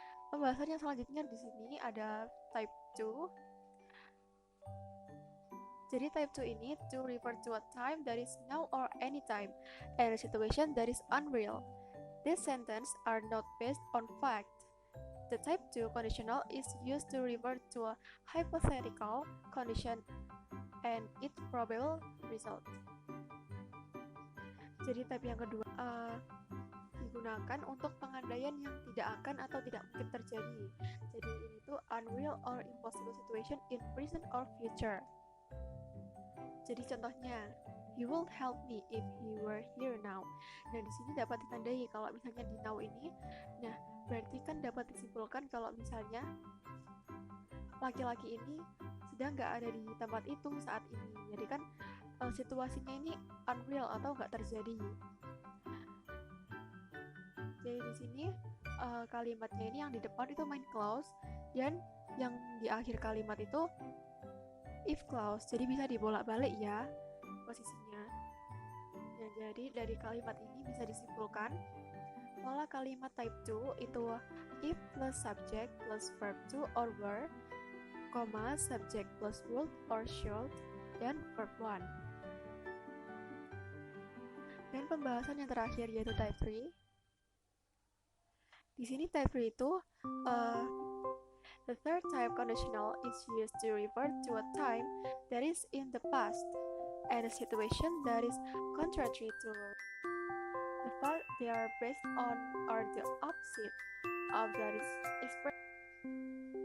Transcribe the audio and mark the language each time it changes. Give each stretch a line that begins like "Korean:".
Indonesian: Pembahasan yang selanjutnya di sini ada type 2. Jadi type 2 ini
English: to refer to a time that is now or any time and a situation that is unreal. These sentences are not based on fact. The type 2 conditional is used to refer to a hypothetical condition and its probable result.
Indonesian: Jadi type yang kedua digunakan untuk pengandaian yang tidak akan atau tidak mungkin terjadi. Jadi ini tuh
English: unreal or impossible situation in present or future.
Indonesian: Jadi contohnya,
English: he will help me if he were here now.
Indonesian: Nah, di sini dapat ditandai kalau misalnya di now ini, nah berarti kan dapat disimpulkan kalau misalnya laki-laki ini sedang nggak ada di tempat itu saat ini. Jadi kan situasinya ini unreal atau nggak terjadi. Jadi di sini kalimatnya ini yang di depan itu main clause dan yang di akhir kalimat itu if clause. Jadi bisa dibolak-balik ya posisinya. Nah, jadi dari kalimat ini bisa disimpulkan pola kalimat type 2 itu
English: if plus subject plus verb to or were, subject plus would or should, dan verb 1.
Indonesian: Dan pembahasan yang terakhir yaitu type 3. Di sini type 3 itu
English: the third type conditional is used to refer to a time that is in the past and a situation that is contrary to but they are based on or the opposite of that is expression.